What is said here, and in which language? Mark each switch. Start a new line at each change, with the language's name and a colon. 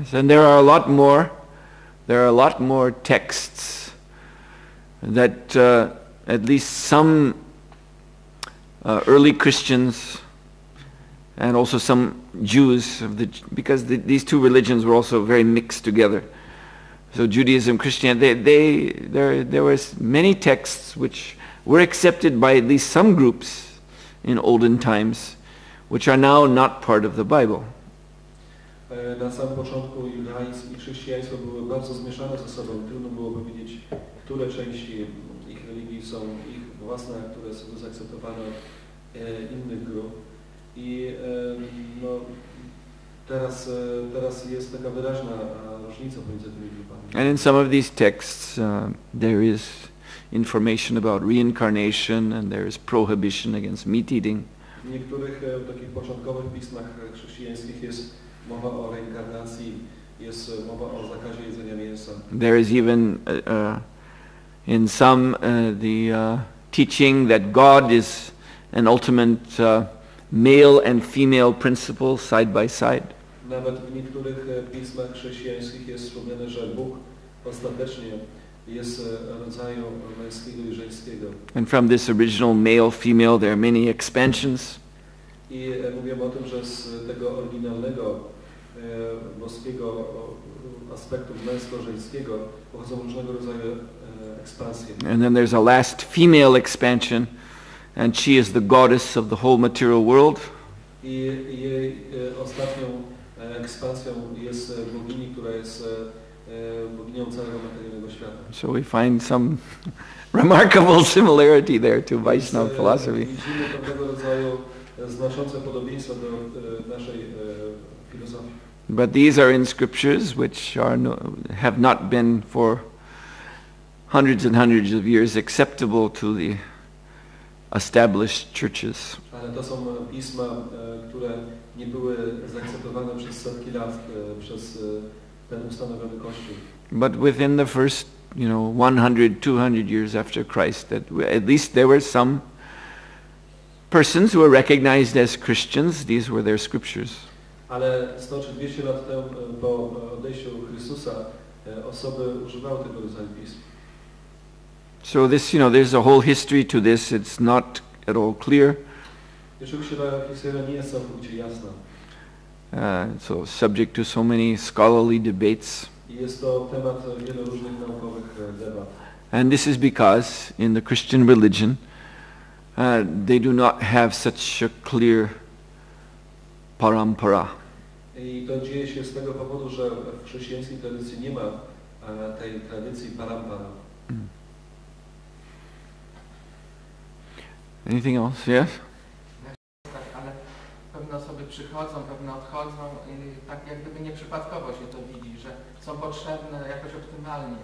English: Yes, and there are a lot more texts that at least some early Christians and also some Jews, because these two religions were also very mixed together. So Judaism, Christianity, there was many texts which were accepted by at least some groups in olden times, which are now not part of the Bible.
Polish: Na samym początku judaizm i chrześcijaństwo były bardzo zmieszane ze sobą. Trudno było powiedzieć, które części ich religii są ich własne, a które są zaakceptowane innych grup. I no, teraz jest taka wyraźna różnica pomiędzy tymi grupami.
English: And in some of these texts there is information about reincarnation and there is prohibition against meat eating.
Polish: W niektórych takich początkowych pismach chrześcijańskich jest mowa o reinkarnacji, jest mowa o zakazie jedzenia mięsa.
English: There is even in some the teaching that God is an ultimate male and female principle side by side.
Polish: Nawet w niektórych pismach chrześcijańskich jest wspomniane, że Bóg ostatecznie jest rodzaju męskiego i żeńskiego.
English: And from this original male-female there are many expansions.
Polish: I mówiłem o tym, że z tego oryginalnego boskiego aspektu męsko-żeńskiego pochodzą różnego rodzaju ekspansje.
English: And then there's a last female expansion, and she is the goddess of the whole material world.
Polish: I jej ostatnią ekspansją jest bogini, która jest boginią całego materialnego świata.
English: So we find some remarkable similarity there to Vaishnava philosophy.
Polish: Widzimy pewnego rodzaju znaczące podobieństwo do naszej filozofii.
English: But these are in scriptures which have not been for hundreds and hundreds of years acceptable to the established churches.
Polish: Ale to są pisma, które nie były zaakceptowane przez setki lat przez ten ustanowiony Kościół.
English: But within the first, 100, 200 years after Christ, that at least there were some persons who were recognized as Christians. These were their scriptures.
Polish: Ale 100 czy 200 lat temu po odejściu Chrystusa osoby używały tego rodzaju pism.
English: So this, there's a whole history to this. It's not at all clear.
Polish: Oczywiście ta historia nie jest całkowicie jasna.
English: So subject to so many scholarly debates.
Polish: I jest to temat wielu różnych naukowych debat.
English: And this is because in the Christian religion they do not have such a clear parampara.
Polish: I to dzieje się z tego powodu, że w chrześcijańskiej tradycji nie ma tej tradycji parampara.
English: Anything else? Yes?
Polish: Tak, ale pewne osoby przychodzą, pewne odchodzą i tak jak gdyby nieprzypadkowo się to widzi, że są potrzebne jakoś optymalnie.